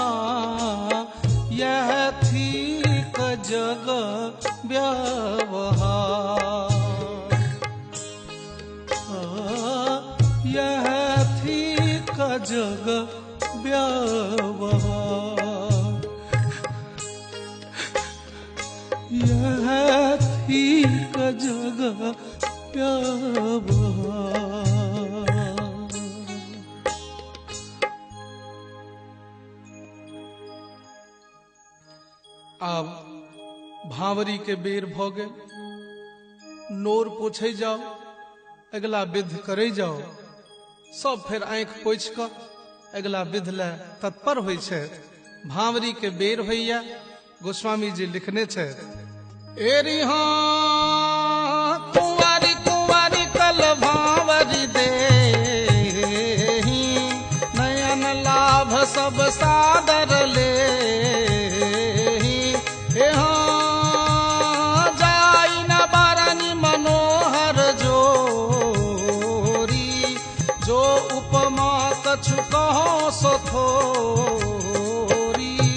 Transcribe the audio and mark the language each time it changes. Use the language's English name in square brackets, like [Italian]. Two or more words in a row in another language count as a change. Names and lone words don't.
[Maithili] यह थी क जग व्यवहार, यह थी क जग व्यवहार, यह थी क जग व्यवहार। आब भावरी के बेर भ गेल। नोर पोछे जाओ, अगला विध करे जाओ। सब फेर आंख पोछ क अगला विध ले तत्पर होइ छै। भावरी के बेर होइया। गोस्वामी जी लिखने छे, [Awadhi] एरी हाँ कुंवारी कुंवारी कल भावरी दे, नयन लाभ सब सादर ले। हाँ जाई न बरनी मनोहर जोरी, जो उपमा कछु कहो सो थोरी।